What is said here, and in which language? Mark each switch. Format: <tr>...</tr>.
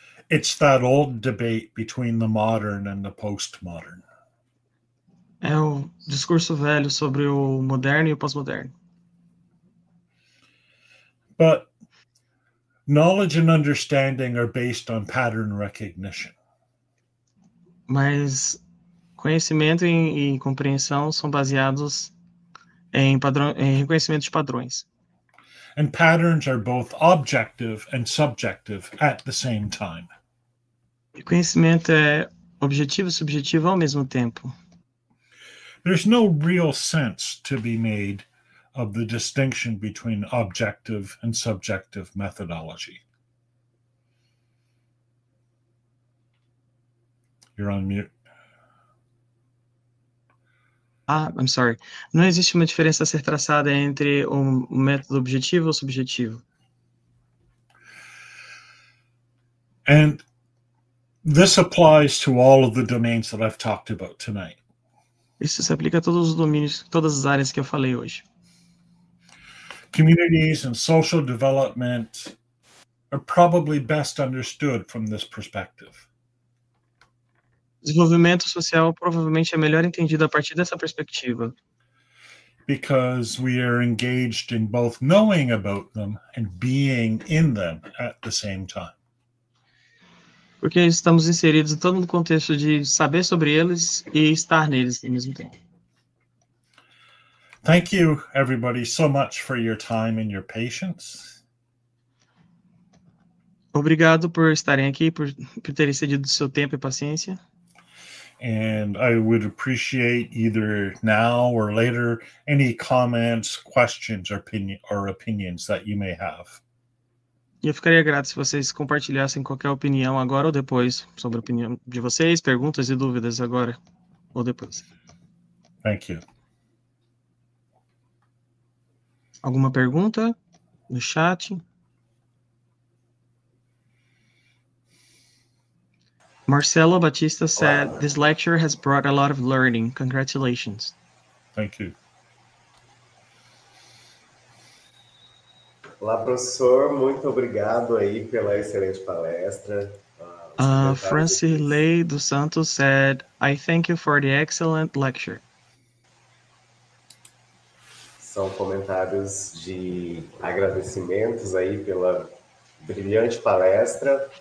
<en>It's that old debate between the modern and the postmodern.</en> <pt>É o discurso velho sobre o moderno e o pós-moderno.</pt> <en>But knowledge and understanding are based on pattern recognition.</en> <pt>Mas conhecimento e compreensão são baseados em reconhecimento de padrões.</pt> <en>And patterns are both objective and subjective at the same time.</en> <pt>E conhecimento é objetivo e subjetivo ao mesmo tempo.</pt> <en>There's no real sense to be made of the distinction between objective and subjective methodology. You're on mute. I'm sorry.</en> <pt>Não existe uma diferença a ser traçada entre o método objetivo ou subjetivo.</pt> <en>And this applies to all of the domains that I've talked about tonight.</en> <pt>Isso se aplica a todos os domínios, todas as áreas que eu falei hoje.</pt> <en>Communities and social development are probably best understood from this perspective.</en> <pt>Desenvolvimento social provavelmente é melhor entendido a partir dessa perspectiva.</pt> <en>Because we are engaged in both knowing about them and being in them at the same time.</en> <pt>Porque estamos inseridos todo no contexto de saber sobre eles e estar neles ao mesmo tempo.</pt> <en>Thank you, everybody, so much for your time and your patience.</en> <pt>Obrigado por estarem aqui, por terem cedido seu tempo e paciência.</pt> <en>And I would appreciate either now or later any comments, questions, or opinions that you may have.</en> <pt>E eu ficaria grato se vocês compartilhassem qualquer opinião agora ou depois sobre a opinião de vocês, perguntas e dúvidas agora ou depois.</pt> <en>Thank you.</en> <pt>Alguma pergunta no chat?</pt> <en>Marcelo Batista said, "This lecture has brought a lot of learning. Congratulations." Thank you.</en> <pt>Olá, professor. Muito obrigado aí pela excelente palestra.</pt> <en>Francilei dos Santos said, "I thank you for the excellent lecture."</en> <pt>São comentários de agradecimentos aí pela brilhante palestra.</pt>